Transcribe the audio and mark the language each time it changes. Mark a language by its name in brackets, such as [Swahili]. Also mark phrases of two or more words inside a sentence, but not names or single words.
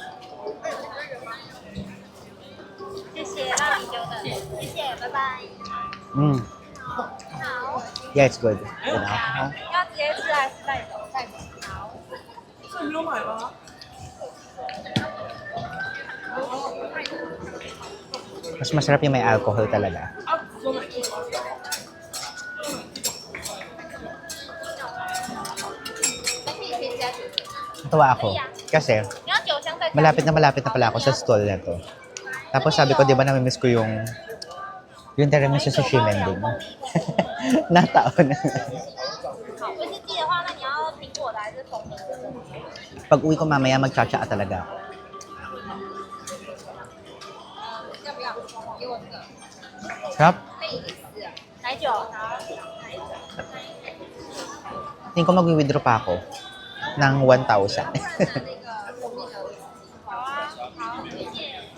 [Chinese] 谢谢，让你久等，谢谢，拜拜。 Mm. 好， [English] Yeah, it's good. You know? [Chinese] 要直接吃还是带走？带走。好。 [Filipino] Mas masarap yung may alcohol talaga. Natuwa ako. Kasi, [Chinese] 你要酒香再加。 [Filipino] malapit na pala ako sa stall na to. Tapos sabi ko, di ba namimiss ko yung tiramisu sa Shimending. Nataon. [Chinese] 好，威士忌的话，那你要苹果的还是蜂蜜的？ [Filipino] Pag uwi ko mamaya, magtsatsaa talaga. [Chinese] 要不要？给我这个。 [Filipino] Sarap. [Chinese] 奶酒。好。 [Filipino] Tingin ko mag-withdraw pa ako ng 1,000. [Chinese] 那个蜂蜜的。好啊，好，谢谢。